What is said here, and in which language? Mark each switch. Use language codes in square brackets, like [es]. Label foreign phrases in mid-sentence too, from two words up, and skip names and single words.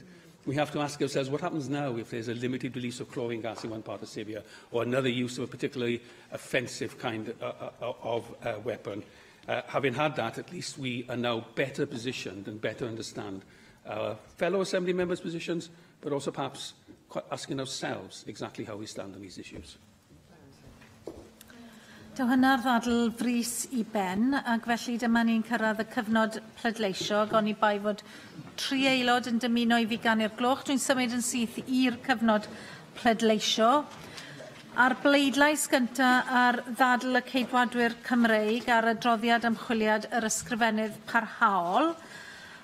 [en] We have to ask ourselves what happens now if there's a limited release of chlorine gas in one part of Syria or another use of a particularly offensive kind of weapon. Having had that, at least we are now better positioned and better understand our fellow Assembly members' positions, but also perhaps asking ourselves exactly how we stand on these issues. [cy] Daw hynna'r ddadl frys I ben, ac felly dyma ni'n cyrraedd y cyfnod pleidleisio, ac oni bai fod 3 aelod yn dymuno I fi ganu'r gloch. Dwi'n symud yn syth i'r cyfnod pleidleisio. A'r bleidlais gyntaf ar ddadl y Ceidwadwyr Cymreig ar adroddiad ymchwiliad yr ysgrifennydd parhaol.